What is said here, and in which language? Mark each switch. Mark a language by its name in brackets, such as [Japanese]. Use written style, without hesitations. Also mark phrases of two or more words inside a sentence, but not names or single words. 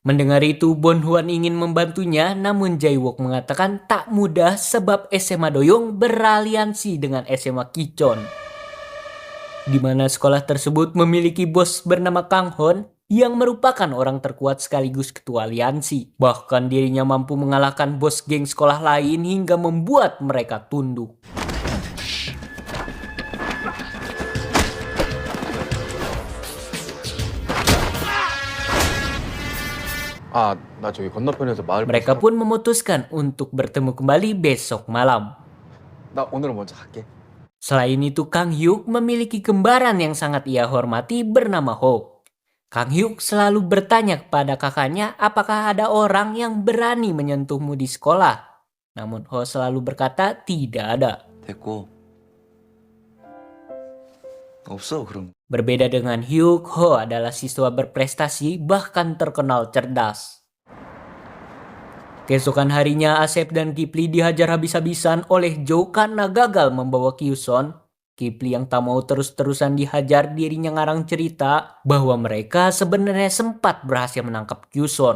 [Indonesian] Mendengar itu, Bon-hwan ingin membantunya, namun Jae-wook mengatakan tak mudah sebab SMA Doyong beraliansi dengan SMA Kichon. Di mana sekolah tersebut memiliki bos bernama Kang Hon yang merupakan orang terkuat sekaligus ketua aliansi. Bahkan dirinya mampu mengalahkan bos geng sekolah lain hingga membuat mereka tunduk. [Korean] 아, 나 저기 건너편에서 마을 [Indonesian] Mereka pun memutuskan untuk bertemu kembali besok malam. [Korean] 나 오늘은 먼저 갈게. [Indonesian] Selain itu, Kang Hyuk memiliki kembaran yang sangat ia hormati bernama Ho. Kang Hyuk selalu bertanya kepada kakaknya apakah ada orang yang berani menyentuhmu di sekolah. Namun Ho selalu berkata tidak ada. [Korean] 됐고. 없어 그럼. [Indonesian] Berbeda dengan Hyuk, Ho adalah siswa berprestasi bahkan terkenal cerdas. Keesokan harinya Asep dan Kipli dihajar habis-habisan oleh Jo karena gagal membawa Kyuson. Kipli yang tak mau terus-terusan dihajar dirinya ngarang cerita bahwa mereka sebenarnya sempat berhasil menangkap Kyuson.